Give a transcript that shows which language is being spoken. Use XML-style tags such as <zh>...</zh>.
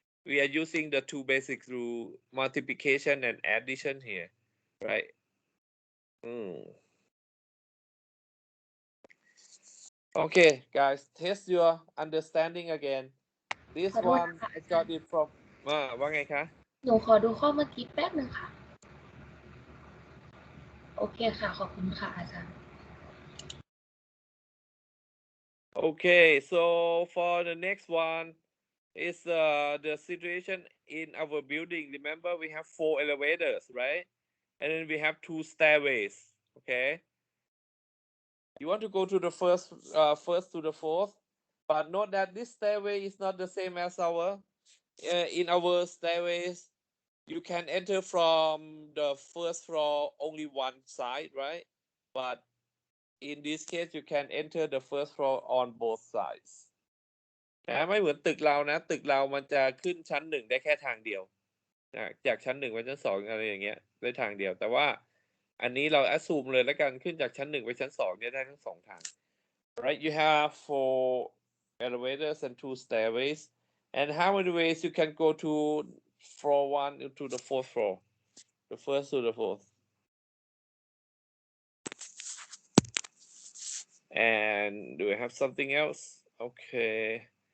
<en>We are using the 2 basic rule multiplication and addition here, right? Okay, guys, test your understanding again. This</en> <th>ขอโทษ</th> <en>one</en> <th>นะคะ</th> <en>I got it from</en> <th>ว่าไงคะ หนูขอดูข้อเมื่อกี้แป๊บนึงค่ะ โอเคค่ะ ขอบคุณค่ะอาจารย์</th> <en>Okay, so for the next one is the situation in our building. Remember, we have 4 elevators, right? And then we have 2 stairways. Okay. You want to go to the first to the fourth, but note that this stairway is not the same as our. In our stairways, you can enter from the first floor only one side, right? But in this case, you can enter the first floor on both sides.</en> <th>นะไม่เหมือนตึกเรานะตึกเรามันจะขึ้นชั้น 1ได้แค่ทางเดียวจากชั้น 1ไปชั้น 2อะไรอย่างเงี้ยได้ทางเดียวแต่ว่าอันนี้เรา assume เลยแล้วกันขึ้นจากชั้น 1ไปชั้น 2เนี่ยได้ทั้ง2ทาง</th> <en>right? You have 4 elevators and 2 stairways, and how many ways you can go to floor 1 to the 4th floor, the first to the 4th? And do we have something else? Okay.</en>